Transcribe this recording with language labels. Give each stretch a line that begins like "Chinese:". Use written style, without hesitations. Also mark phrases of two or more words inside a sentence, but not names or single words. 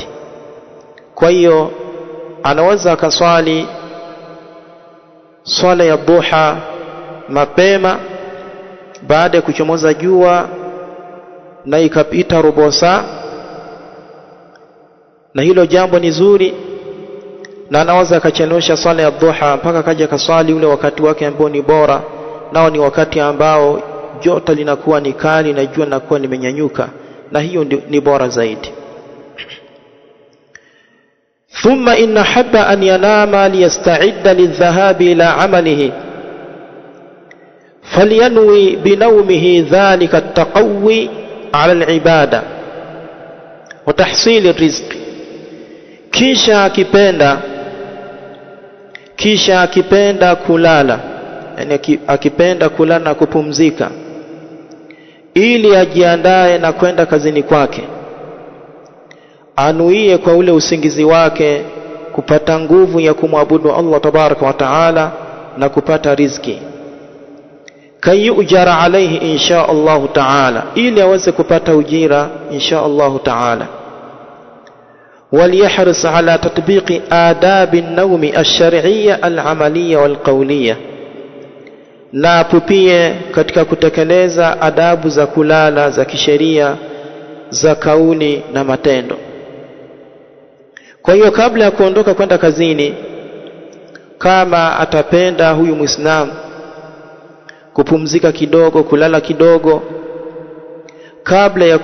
Swahili: Kwa hiyo anaweza akaswali swala ya dhuha mapema baada ya kuchomoza jua na ikapita robo saa, na hilo jambo ni zuri, na anaweza akachelewesha swala ya dhuha mpaka kaja kaswali ule wakati wake ambao ni bora, nao ni wakati ambao joto linakuwa ni kali na jua linakuwa limenyanyuka, na hiyo ni bora zaidi.
Arabic: ثم إن أحب أن ينام ليستعد للذهاب إلى عمله فلينو بنومه ذلك التقوي على العبادة وتحصيل الرزق.
Swahili: Kisha akipenda kulala, yani akipenda kulala na kupumzika ili ajiandae na kwenda kazini kwake, anuie kwa ule usingizi wake kupata nguvu ya kumwabudu Allah
Arabic: تبارك وتعالى
Swahili: na kupata riziki,
Arabic: كي يؤجر عليه إن شاء الله تعالى,
Swahili: ili aweze kupata ujira
Arabic: إن شاء الله تعالى. وليحرص على تطبيق آداب النوم الشرعية العملية والقولية,
Swahili: na pupie katika kutekeleza adabu za kulala za kisheria za kauli na matendo. Kwa hiyo kabla ya kuondoka kwenda kazini, kama atapenda huyu Muislamu kupumzika kidogo, kulala kidogo kabla ya